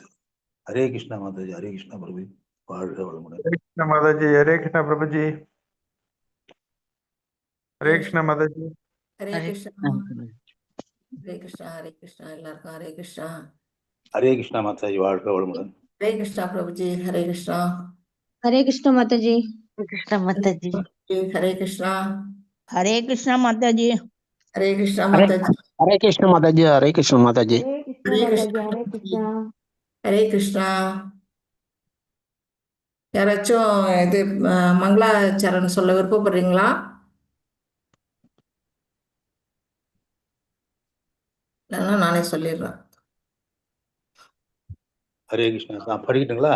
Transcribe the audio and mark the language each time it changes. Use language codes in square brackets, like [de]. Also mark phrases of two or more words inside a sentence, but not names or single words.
[sa] Hare Krishna Mataji. Hare Krishna Prabhu. Hare Krishna Mataji. Hare Krishna Prabhuji. Hare Krishna Mataji. Hare Krishna. Hare Krishna. Hare Krishna. [ta] எல்லாருக்கும் [sa] Hare Krishna. Hare Krishna Mataji. [ta] வாழ்க வளமுடன். [sa] Hare Krishna Prabhuji. Hare Krishna. Hare Krishna Mataji. Hare Krishna Mataji. Hare Krishna. Hare Krishna Mataji. Hare Krishna Mataji. Hare Krishna Mataji. Hare Krishna Mataji. Hare Krishna Mataji. Hare Krishna. Hare Krishna. [ta] யாராச்சும் இது மங்களாச்சரண் சொல்ல விருப்பப்படுறீங்களா? இல்லைன்னா நானே சொல்லிடுறேன். [sa] हरे कृष्ण. [ta] நான் படிக்கட்டுங்களா?